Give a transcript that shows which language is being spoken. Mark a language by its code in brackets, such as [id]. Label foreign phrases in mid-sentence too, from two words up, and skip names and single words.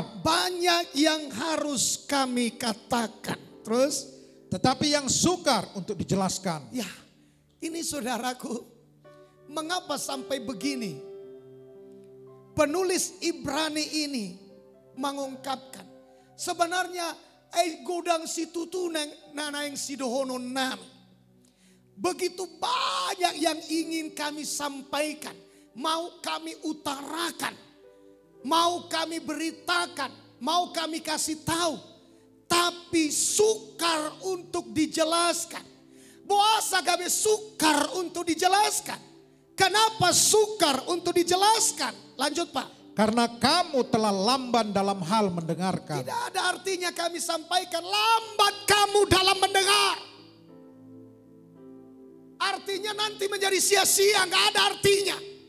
[id] Banyak yang harus kami katakan. Terus, tetapi yang sukar untuk dijelaskan. Ya, ini saudaraku, mengapa sampai begini? Penulis Ibrani ini mengungkapkan, sebenarnya [bbc] gudang situtu nanaing sidohono nami. [id] Begitu banyak yang ingin kami sampaikan, mau kami utarakan, mau kami beritakan, mau kami kasih tahu, tapi sukar untuk dijelaskan. [bbc] Boasa gabe [id] sukar untuk dijelaskan. Kenapa sukar untuk dijelaskan? Lanjut Pak. Karena kamu telah lamban dalam hal mendengarkan. Tidak ada artinya kami sampaikan lambat kamu dalam mendengar. Artinya nanti menjadi sia-sia, gak ada artinya.